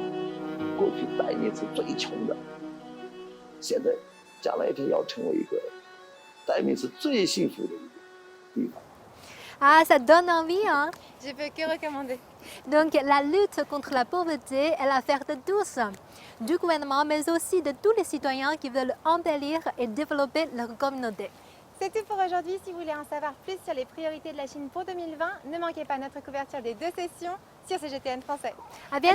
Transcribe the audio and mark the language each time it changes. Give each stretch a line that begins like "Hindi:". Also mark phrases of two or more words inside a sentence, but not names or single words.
Chinese: 过去傣密是最穷的，现在将来一定要成为一个傣密是最幸福的一个地方。
French: Ah, ça donne envie, hein? Je peux que recommander. Donc la lutte contre la pauvreté est l'affaire de tous, du gouvernement, mais aussi de tous les citoyens qui veulent embellir et développer leur communauté. C'est tout pour aujourd'hui. Si vous voulez en savoir plus sur les priorités de la Chine pour 2020, ne manquez pas notre couverture des 2 sessions sur CGTN français.